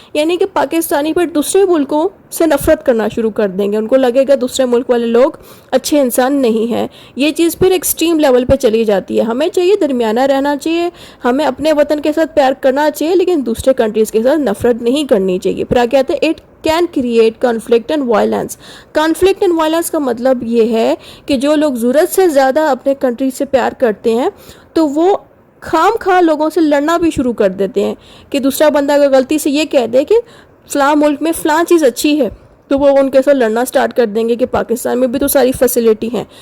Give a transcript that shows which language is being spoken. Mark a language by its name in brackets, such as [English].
[Urdu] یعنی کہ پاکستانی پر دوسرے ملکوں سے نفرت کرنا شروع کر دیں گے, ان کو لگے گا دوسرے ملک والے لوگ اچھے انسان نہیں ہیں. یہ چیز پھر ایکسٹریم لیول پہ چلی جاتی ہے. ہمیں چاہیے درمیانہ رہنا چاہیے, ہمیں اپنے وطن کے ساتھ پیار کرنا چاہیے لیکن دوسرے کنٹریز کے ساتھ نفرت نہیں کرنی چاہیے. پھر آگے آتے ہیں it [English] can create conflict and violence. Conflict and violence [Urdu] کا مطلب یہ ہے کہ جو لوگ ضرورت سے زیادہ اپنے کنٹری سے پیار کرتے ہیں تو وہ خام خواہ لوگوں سے لڑنا بھی شروع کر دیتے ہیں کہ دوسرا بندہ اگر غلطی سے یہ کہہ دے کہ فلاں ملک میں فلاں چیز اچھی ہے تو وہ ان کے ساتھ لڑنا سٹارٹ کر دیں گے کہ پاکستان میں بھی تو ساری فیسلٹی ہیں.